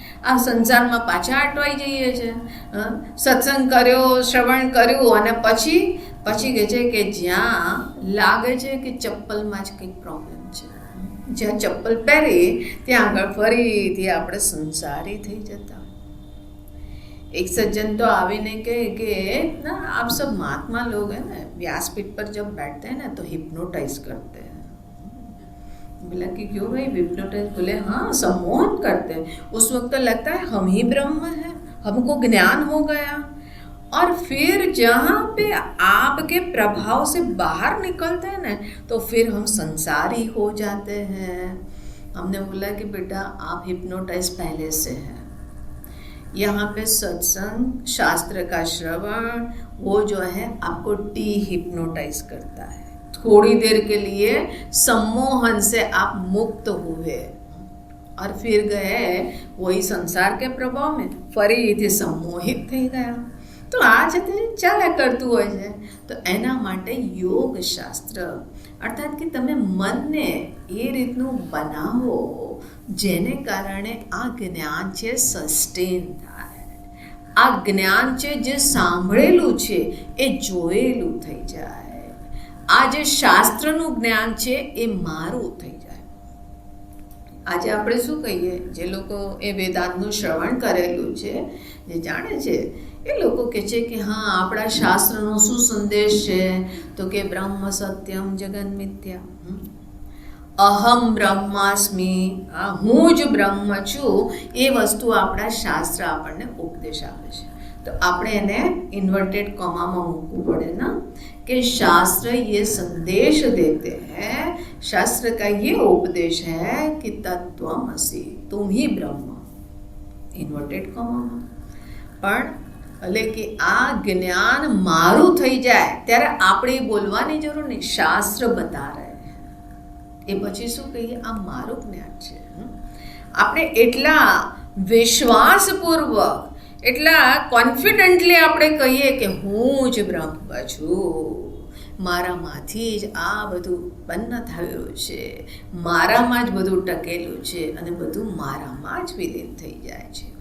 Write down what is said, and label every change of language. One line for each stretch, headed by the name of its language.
Gujarati: આ સંસારમાં પાછા અટવાઈ જઈએ છે. સત્સંગ કર્યો, શ્રવણ કર્યું, અને પછી કહે છે કે જ્યાં લાગે છે કે ચપ્પલમાં જ કંઈક પ્રોબ્લેમ છે, જ્યાં ચપ્પલ પહેરી ત્યાં આગળ ફરીથી આપણે સંસારી થઈ જતા.
Hindi: एक सज्जन तो आवीने कहे कि ना आप सब महात्मा लोग हैं ना, व्यासपीठ पर जब बैठते हैं ना तो हिप्नोटाइज करते हैं. बोला कि क्यों भाई हिप्नोटाइज? बोले हाँ, सम्मोहन करते हैं. उस वक्त लगता है हम ही ब्रह्म हैं, हमको ज्ञान हो गया. और फिर जहाँ पे आपके प्रभाव से बाहर निकलते हैं ना तो फिर हम संसारी हो जाते हैं. हमने बोला कि बेटा आप हिप्नोटाइज पहले से हैं. यहाँ पे सत्संग, शास्त्र का श्रवण, वो जो है आपको हिप्नोटाइज करता है. थोड़ी देर के लिए सम्मोहन से आप मुक्त हुए और फिर गए वही संसार के प्रभाव में फरीથી सम्मोहित
Gujarati: થઈ ગયા. તો આ છે તે ચાલ્યા કરતું હોય છે. તો એના માટે યોગ શાસ્ત્ર અર્થાત કે તમે મનને એ રીતનું બનાવો જેને કારણે આ જ્ઞાન છે સસ્ટેન થાય. આ જ્ઞાન છે જે સાંભળેલું છે એ જોયેલું થઈ જાય. આ જે શાસ્ત્રનું જ્ઞાન છે એ મારું થઈ જાય. આજે આપણે શું કહીએ, જે લોકો એ વેદાંતનું શ્રવણ કરેલું છે, જે જાણે છે, એ લોકો કહે છે કે હા આપણા શાસ્ત્રનો શું સંદેશ છે તો કે બ્રહ્મ સત્યમ જગન મિથ્યા, અહમ બ્રહ્માસ્મિ, હું જ બ્રહ્મ છું, એ વસ્તુ આપણા શાસ્ત્ર આપણને ઉપદેશ આપે છે. તો આપણે એને ઇન્વર્ટેડ કોમામાં મૂકવું પડે ના,
Hindi: कि शास्त्र ये संदेश देते हैं, शास्त्र का ये उपदेश है कि तत्वमसि, तुम ही ब्रह्म, इन्वर्टेड कॉमा.
Gujarati: પણ એટલે કે આ જ્ઞાન મારું થઈ જાય ત્યારે આપણે બોલવાની જરૂર નહીં, શાસ્ત્ર બતા રહે. એ પછી શું કહીએ, આ મારું જ્ઞાન છે. આપણે એટલા વિશ્વાસપૂર્વક, એટલા કોન્ફિડન્ટલી આપણે કહીએ કે હું જ બ્રહ્મ છું, મારામાંથી જ આ બધું ઉત્પન્ન થયું છે, મારામાં જ બધું ટકેલું છે અને બધું મારામાં જ વિલીન થઈ જાય છે.